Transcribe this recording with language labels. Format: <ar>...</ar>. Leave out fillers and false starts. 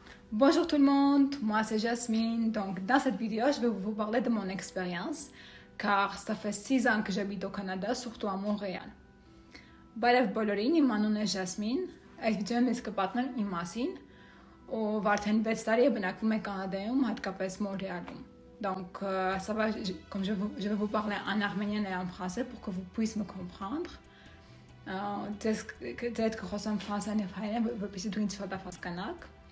<fr>Bonjour tout le monde, moi c'est Jasmine. Donc dans cette vidéo, je vais vous parler de mon expérience car ça fait 6 ans que j'habite au Canada, surtout à Montréal.</fr> <hy>Բարև բոլորին, իմ անունն է Jasmine, այս վիդեոն ես կպատմեմ իմ մասին, ով արդեն 6 տարի է բնակվում է Կանադայում, հատկապես Մոնրեալում.</hy> <fr>Donc ça va, comme je vais vous parler en arménien et en français pour que vous puissiez me comprendre. Peut-être que</fr> <hy>խոսեմ ֆրանսերեն եւ հայերեն, որպեսզի դու ինձ շատaf հասկանաք.</hy>